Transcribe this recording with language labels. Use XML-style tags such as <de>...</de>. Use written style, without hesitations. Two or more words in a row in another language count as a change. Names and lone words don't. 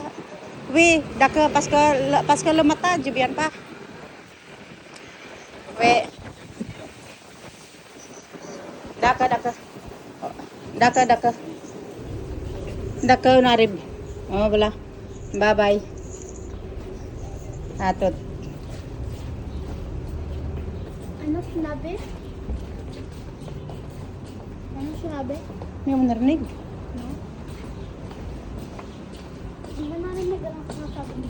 <fr>Oui, d'accord, parce que le matin, je viens pas. Oui, d'accord. Oh, d'accord. D'accord, on arrive. Oh, voilà.</fr> <en>Bye bye. Atot.</en> <tl>Ano sinabi? Ano sinabi? Hindi mo narinig. Hindi mo narinig ang sinasabi niya.</tl>